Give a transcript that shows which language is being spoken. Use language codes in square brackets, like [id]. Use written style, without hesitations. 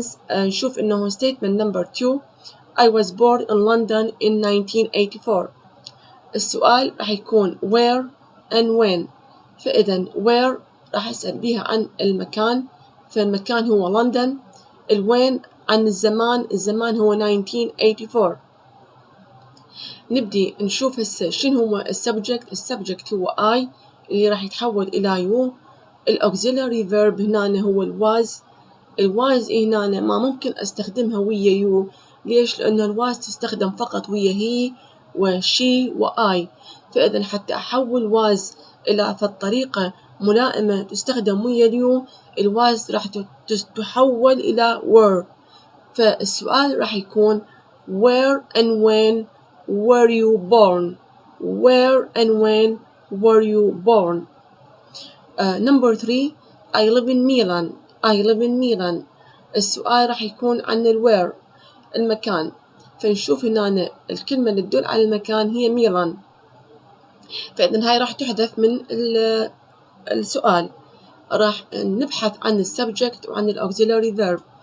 [ar] نشوف إنه [en] statement number 2 I was born in London in 1984. [ar] السؤال راح يكون [en] where and when. [ar] فإذا where راح أسأل بيها عن المكان، فالمكان هو لندن. الوين عن الزمان هو 1984. نبدي نشوف هسه شنو هو السبجكت هو I اللي راح يتحول إلى you. الأوكسيلاري فيرب هنا هو الواز هنا ما ممكن أستخدمها ويا you. ليش؟ لأن الواز تستخدم فقط ويا هي وشي وآي. فإذا حتى أحول واز إلى فالطريقة ملائمة تستخدم ويا اليو، الواز راح تحول إلى were. فالسؤال راح يكون [en] where and when were you born. where and when were you born. number 3 I live in Milan. [ar] السؤال راح يكون عن where المكان، فنشوف هنا الكلمة اللي تدل على المكان هي ميلان، فإذن هاي راح تحذف من السؤال. راح نبحث عن السبجكت وعن الأوكسيلاري فيرب.